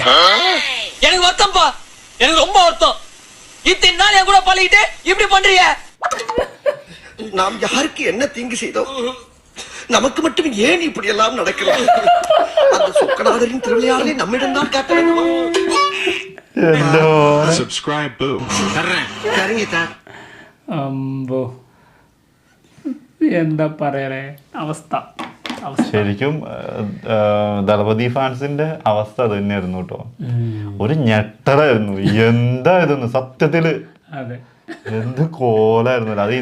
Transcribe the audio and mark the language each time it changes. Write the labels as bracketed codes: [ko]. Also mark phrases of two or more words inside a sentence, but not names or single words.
[ta] எனக்கு வருத்தம்ப்பா, எனக்கு ரொம்ப வருத்தம். இத்தனை நாள் என் கூட பழகிட்டு இப்படி பண்றீங்க. நாம் யாருக்கு என்ன தீங்கு செய்தோம்? நமக்கு மட்டும் ஏன் இப்படி எல்லாம் நடக்கிறது? அந்த சொக்கநாதரின் திருவிளையாடலை நம்மிடம் தான் காட்ட வேண்டுமா? [en] Subscribe boo. [ta] சரிங்க. [ml] അമ്പോ എന്താ പറയണേ അവസ്ഥ. ശരിക്കും ദളപതി ഫാൻസിന്റെ അവസ്ഥ അത് തന്നെയായിരുന്നു കേട്ടോ. ഒരു ഞെട്ടലായിരുന്നു. എന്താ ഇതെന്ന് സത്യത്തില് അതെ, എന്ത് കോലായിരുന്നല്ലോ അത്.